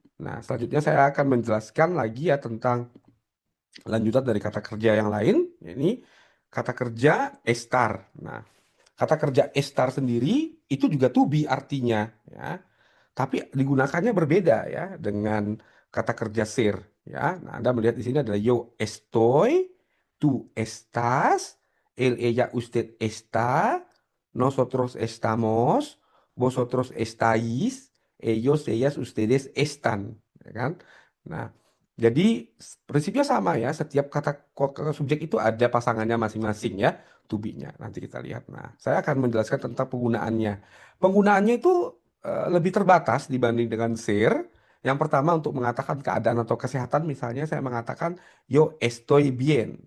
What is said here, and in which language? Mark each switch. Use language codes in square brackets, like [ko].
[id] Nah, selanjutnya saya akan menjelaskan lagi ya tentang lanjutan dari kata kerja yang lain. Ini kata kerja estar. Nah, kata kerja estar sendiri itu juga to be artinya ya. Tapi digunakannya berbeda ya dengan kata kerja ser ya. Nah, Anda melihat di sini adalah [es] yo estoy, tú estás, él, ella, usted está, nosotros estamos, vosotros estáis, ellos, ellas, ustedes están, [id] ya kan? Nah, jadi prinsipnya sama ya. Setiap kata subjek itu ada pasangannya masing-masing ya, to be-nya. Nanti kita lihat. Nah, saya akan menjelaskan tentang penggunaannya. Penggunaannya itu lebih terbatas dibanding dengan share. Yang pertama untuk mengatakan keadaan atau kesehatan, misalnya saya mengatakan [es] yo estoy bien.